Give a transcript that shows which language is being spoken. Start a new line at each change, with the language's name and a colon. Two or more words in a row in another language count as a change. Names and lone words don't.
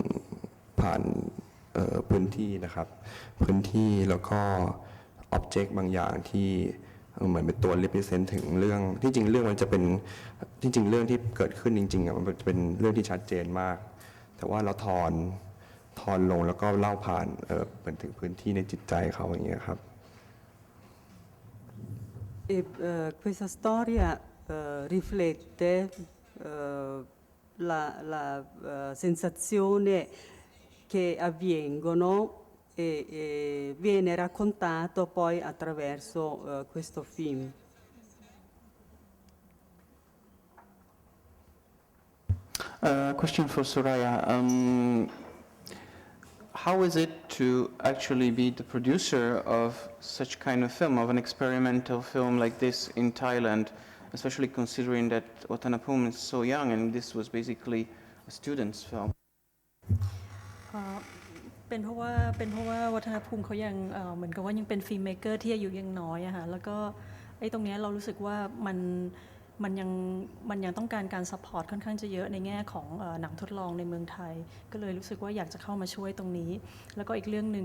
Thai: พื้นที่นะครับพื้นที่แล้วก็อ็ อบเจกต์บางอย่างที่เหมือนเป็นตัว represent ถึงเรื่องที่จริงเรื่องมันจะเป็นที่จริงเรื่องที่เกิดขึ้นจริงๆมันจะเป็นเรื่องที่ชัดเจนมากแต่ว่าเราทอนลงแล้วก็เล่าผ่านเป็นถึงพื้นที่ในจิตใจเขาอย่างเงี้ยครับ
Italian: Questa storia riflette la sensazione che avvengono e viene raccontato poi attraverso questo film.
English: Question for Soraya. How is it to actually be the producer of such kind of film, of an experimental film like this in Thailand, especially considering that Wattanapume is so young and this was basically a student's film?
Thai: เป็นเพราะว่าวัฒนภูมิเขายังเหมือนกับว่ายังเป็นฟิล์มเมเกอร์ที่อายุยังน้อยอะค่ะแล้วก็ไอ้ตรงนี้เรารู้สึกว่ามันยังต้องการการซัพพอร์ตค่อนข้างจะเยอะในแง่ของหนังทดลองในเมืองไทยก็เลยรู้สึกว่าอยากจะเข้ามาช่วยตรงนี้แล้วก็อีกเรื่องนึง